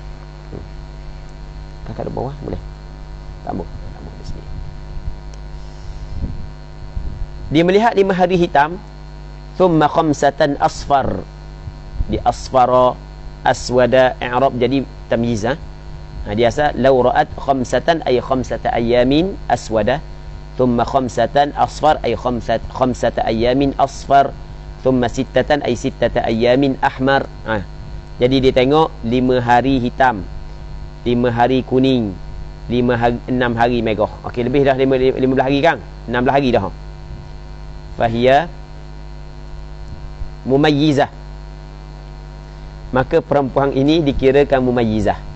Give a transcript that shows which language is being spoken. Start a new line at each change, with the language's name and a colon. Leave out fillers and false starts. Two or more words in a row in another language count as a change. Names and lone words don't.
Malay: Kakak di bawah boleh? Tak di sini. Dia melihat 5 hari hitam.
Arabic: ثم خمسة أصفر. Di أصفر، أسود، إعراب jadi tamyiz.
Malay: Dia asal
Arabic: لو رأت خمسة أي خمسة أيام أسود، ثم خمسة أصفر أي خمسة أيام أصفر، ثم ستة أي ستة أيام أحمر.
Malay: Jadi dia tengok 5 hari hitam, 5 hari kuning, 6 hari merah. Okey, lebih dah 15 hari kan? 16 hari dah.
Arabic: فهي مميزة.
Malay: Maka perempuan ini dikirakan mumayyizah.